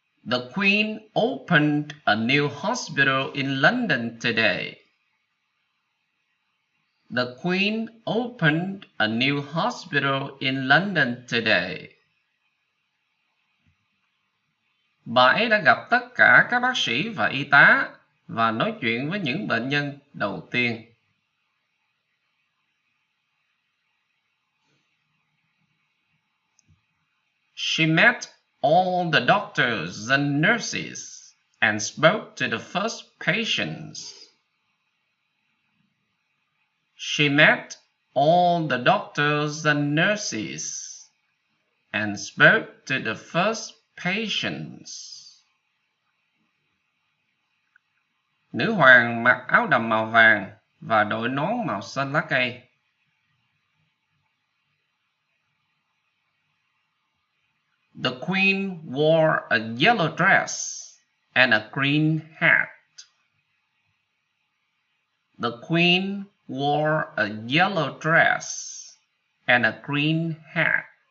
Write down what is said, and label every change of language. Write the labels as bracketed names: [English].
[English] The Queen opened a new hospital in London today. The Queen opened a new hospital in London today. [Vietnamese] Bà ấy đã gặp tất cả các bác sĩ và y tá và nói chuyện với những bệnh nhân đầu tiên. [English] She met all the doctors and nurses and spoke to the first patients. She met all the doctors and nurses and spoke to the first patients. [Vietnamese] Nữ hoàng mặc áo đầm màu vàng và đội nón màu xanh lá cây. [English] The Queen wore a yellow dress and a green hat. The Queen wore a yellow dress and a green hat.